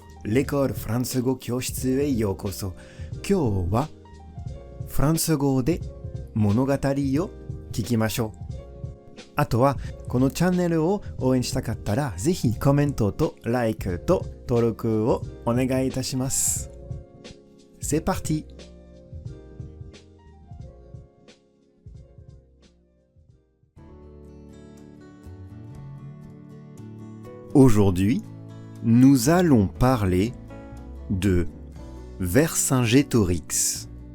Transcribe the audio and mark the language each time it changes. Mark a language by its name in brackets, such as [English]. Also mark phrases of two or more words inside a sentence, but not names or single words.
[Japanese] レコールフランス語教室へようこそ。今日はフランス語で物語を聞きましょう。あとは、このチャンネルを応援したかったら、ぜひコメントと like と登録をお願いいたします。 [French] C'est parti! Aujourd'hui, nous allons parler de Vercingétorix.